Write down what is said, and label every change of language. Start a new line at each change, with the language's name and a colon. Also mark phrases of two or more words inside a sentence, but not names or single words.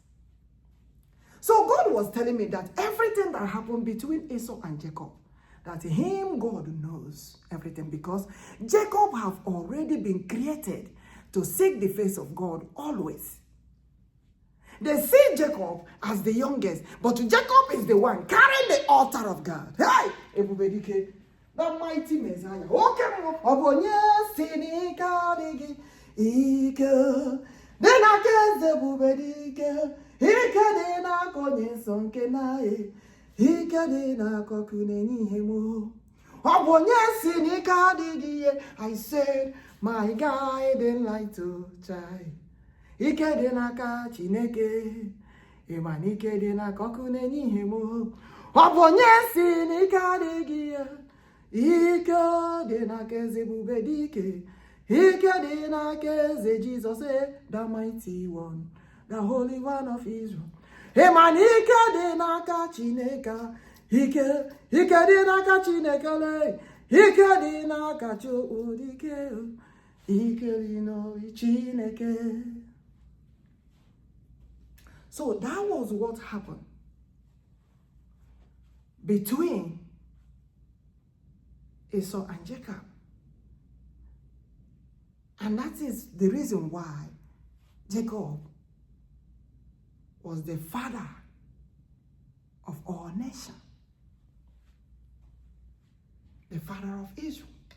English: So God was telling me that everything that happened between Esau and Jacob, that him, God knows everything, because Jacob have already been created to seek the face of God always. They see Jacob as the youngest, but Jacob is the one carrying the altar of God. Hey, ebubedike, the mighty Messiah.
Igbo: Ike dị n'aka eze ebubedike, ike dị n'aka onye nsọ nke na-e, ike dị n'aka ọkụ na-enye ihe m. Ọ bụ onye si n'ike adịghị ihe.
English: I said, my guiding light to shine.
Igbo: Ike dị n'aka Chineke, ịma na ike dị n'aka ọkụ na-enye ihe m. Ọ bụ onye si n'ike adịghị ihe. Ike dị n'aka eze ebubedike.
English: Jesus, the mighty one, the holy one of Israel.
Igbo: Ike dị n'aka Chineke, ike dị n'aka Chineke, ike dị n'aka Chukwuokikeabiam, ike dị n'obi Chineke.
English: So that was what happened between Esau and Jacob. And that is the reason why Jacob was the father of all nations, the father of Israel.